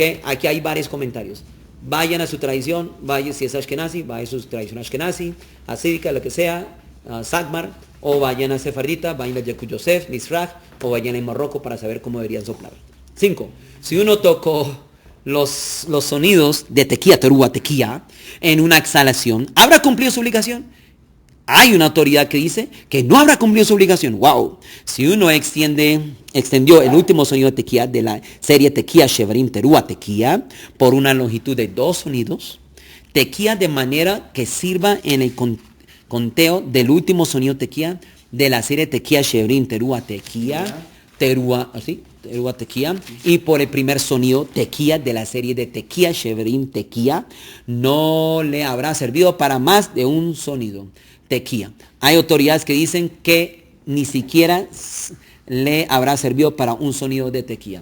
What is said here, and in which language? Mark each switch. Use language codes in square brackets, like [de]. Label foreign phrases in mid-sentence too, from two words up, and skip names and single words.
[es] Aquí hay varios comentarios. Vayan a su tradición, vaya si es Ashkenazi, vaya a su tradición Ashkenazi, asídica, lo que sea, Sagmar, o vayan a Sefardita, vayan a Yaakov Yosef, Mizrach, o vayan a Marruecos para saber cómo deberían soplar. 5. Si uno tocó los sonidos de [he] תקיעה, תרועה, תקיעה, [es] en una exhalación, ¿habrá cumplido su obligación? Hay una autoridad que dice que no habrá cumplido su obligación. ¡Wow! Si uno extendió el último sonido de tequía de la serie [he] תקיעה, שברים, תרועה, תקיעה, [es] por una longitud de 2 sonidos, tequía de manera que sirva en el conteo del último sonido tequía de la serie [he] תקיעה, שברים, תרועה, תקיעה, תרועה, [es] así, [he] תרועה, תקיעה. [es] Y por el primer sonido, Tequía, de la serie de [he] תקיעה, שברים, תקיעה, [es] no le habrá servido para más de un sonido. Tequía. Hay autoridades que dicen que ni siquiera le habrá servido para un sonido de tequía.